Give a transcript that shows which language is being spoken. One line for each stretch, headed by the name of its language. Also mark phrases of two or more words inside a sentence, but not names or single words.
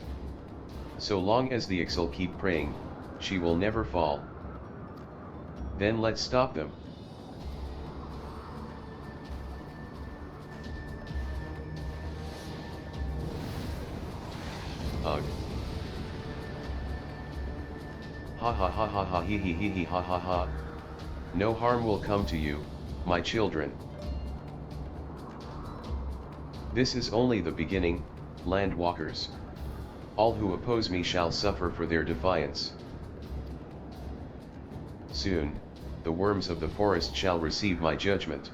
English: So long as the Ixal keep praying, she will never fall. Then let's stop them. Ugh. Ha ha ha ha ha he he ha ha ha. No harm will come to you, my children. This is only the beginning, landwalkers. All who oppose me shall suffer for their defiance. Soon, the worms of the forest shall receive my judgment.